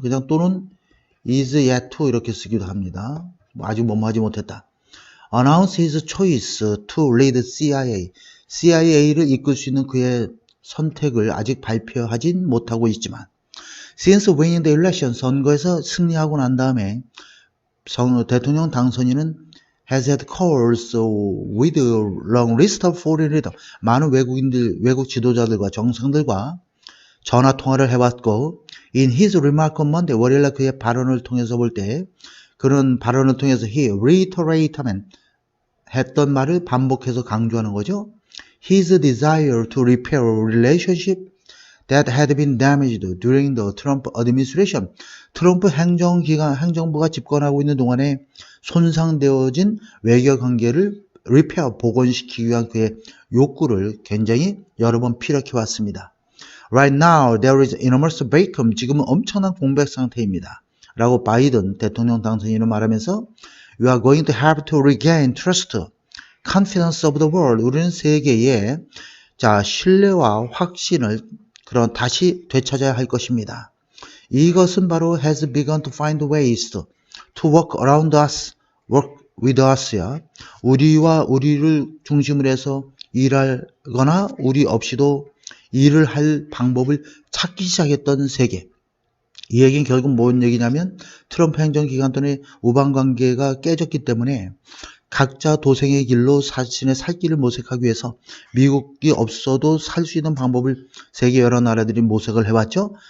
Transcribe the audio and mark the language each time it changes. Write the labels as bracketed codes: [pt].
[ko] 그냥 또는 [en] is yet to [ko] 이렇게 쓰기도 합니다. 아직 뭐뭐하지 못했다. [en] announce his choice to lead CIA를 [ko] 이끌 수 있는 그의 선택을 아직 발표하진 못하고 있지만 [en] Since winning the election, [ko] 선거에서 승리하고 난 다음에 대통령 당선인은 [en] has had calls with a long list of foreign leaders. [ko] 많은 외국 지도자들과 정상들과 전화 통화를 해왔고 [en] in his remark on Monday, [ko] 월요일날 그의 발언을 통해서 볼 때 그런 발언을 통해서 [en] he reiterate [ko] 하면 했던 말을 반복해서 강조하는 거죠. [en] his desire to repair a relationship that had been damaged during the Trump administration. [ko] 트럼프 행정부가 집권하고 있는 동안에 손상되어진 외교 관계를 repair, 복원시키기 위한 그의 욕구를 굉장히 여러 번 피력해 왔습니다. [en] Right now, there is enormous vacuum. [ko] 지금은 엄청난 공백 상태입니다. 라고 바이든 대통령 당선인은 말하면서 [en] We are going to have to regain trust, confidence of the world. [ko] 우리는 세계의 신뢰와 확신을 다시 되찾아야 할 것입니다. 이것은 바로 [en] has begun to find ways to work around us, work with us야. [ko] 우리를 중심으로 해서 일하거나 우리 없이도 일을 할 방법을 찾기 시작했던 세계. 이 얘기는 결국 뭔 얘기냐면 트럼프 행정기간 동안에 우방관계가 깨졌기 때문에 각자 도생의 길로 자신의 살 길을 모색하기 위해서 미국이 없어도 살 수 있는 방법을 세계 여러 나라들이 모색을 해왔죠.